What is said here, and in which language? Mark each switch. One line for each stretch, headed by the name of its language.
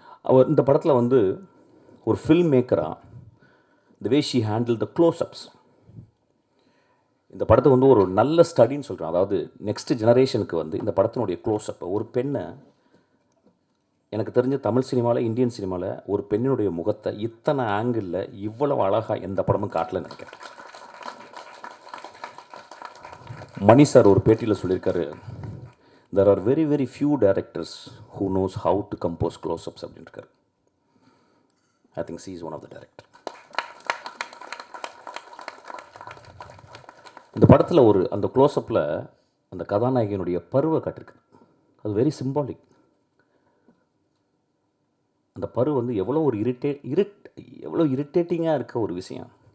Tamil: அவர் இந்த படத்தில் வந்து ஒரு film மேக்கராக
English: the way she handle the close ups,
Tamil: இந்த படத்தை வந்து ஒரு நல்ல ஸ்டடின்னு சொல்கிறேன். அதாவது நெக்ஸ்ட் ஜெனரேஷனுக்கு வந்து இந்த படத்தினுடைய க்ளோஸ்அப், ஒரு பெண்ணை, எனக்கு தெரிஞ்ச தமிழ் சினிமாவில் இந்தியன் சினிமாவில் ஒரு பெண்ணினுடைய முகத்தை இத்தனை ஆங்கிளில் இவ்வளவு அழகாக எந்த படமும் காட்டலன்னு நினைக்கிறேன். மணி சார் ஒரு பேட்டியில் சொல்லியிருக்காரு,
English: there are very very few directors who knows how to compose close-ups
Tamil: அப்படின்னு இருக்காரு.
English: I think she is one of the director.
Tamil: இந்த படத்தில் ஒரு அந்த க்ளோஸ்அப்பில் அந்த கதாநாயகனுடைய பருவை காட்டிருக்கு. அது வெரி சிம்பாலிக். அந்த பரு வந்து எவ்வளோ ஒரு எவ்வளோ இரிட்டேட்டிங்காக இருக்க ஒரு விஷயம்.